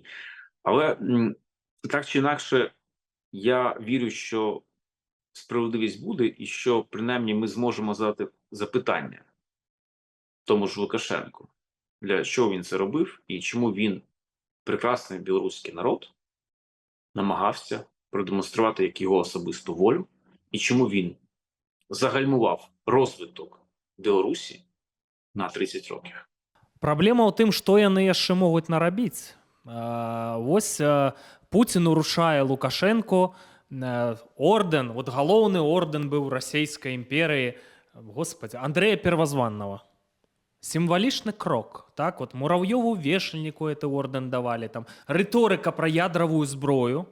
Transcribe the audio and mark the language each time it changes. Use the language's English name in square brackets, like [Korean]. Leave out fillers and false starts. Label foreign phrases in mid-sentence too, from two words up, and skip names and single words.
[Ukrainian] Але так чи інакше, я вірю, що справедливість буде і що принаймні ми зможемо задати запитання тому ж Лукашенку, для чого він це робив і чому він, прекрасний білоруський народ, намагався продемонструвати як його особисту волю і чому він загальмував розвиток Білорусі на 30 років. [Belarusian] Праблема ў тым, што яны яшчэ могуць нарабіць. Вось Пуцін урушае Лукашенко, ордэн, вот галоўны ордэн быў расійскай імперыі, господи, Андрэя Первазваннага. Сімвалічны крок, так, вот Мурав'ёву вешальніку гэты ордэн давалі, там рыторыка пра ядравую зброю.